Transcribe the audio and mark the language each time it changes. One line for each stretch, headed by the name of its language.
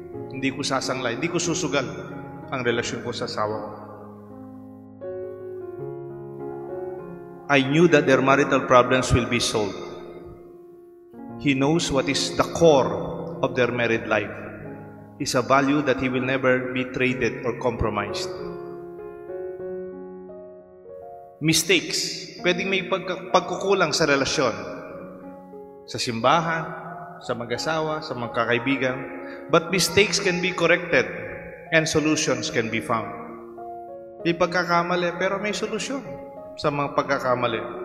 Filipino: Hindi ko sasanglay, hindi ko susugal ang relasyon ko sa asawa ko.
English: I knew that their marital problems will be solved. He knows what is the core of their married life. It's a value that he will never be traded or compromised. Mistakes.
Filipino: Pwedeng may pagkukulang sa relasyon. Sa simbahan, sa mag-asawa, sa mga kakaibigan.
English: But mistakes can be corrected and solutions can be found.
Filipino: May pagkakamali, pero may solusyon sa mga pagkakamali.